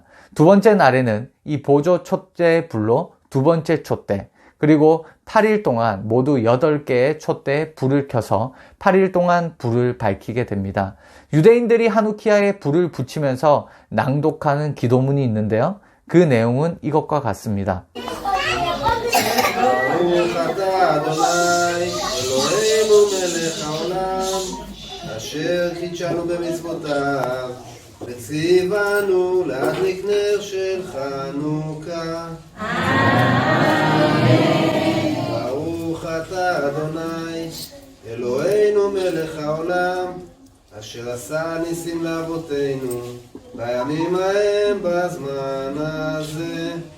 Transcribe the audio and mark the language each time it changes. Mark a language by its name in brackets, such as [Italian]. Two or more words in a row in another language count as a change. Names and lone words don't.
[Korean] 두 번째 날에는 이 보조 촛대의 불로 두 번째 촛대, 그리고 8일 동안 모두 8개의 촛대에 불을 켜서 8일 동안 불을 밝히게 됩니다. 유대인들이 하누키아에 불을 붙이면서 낭독하는 기도문이 있는데요. 그 내용은 이것과 같습니다. [Hebrew] ברוך אתה אדוני אלוהינו מלך העולם אשר קידשנו במצוותיו וציוונו להדליק נר של חנוכה. ברוך אתה אדוני אלוהינו מלך העולם אשר עשה ניסים לאבותינו בימים ההם בזמן הזה.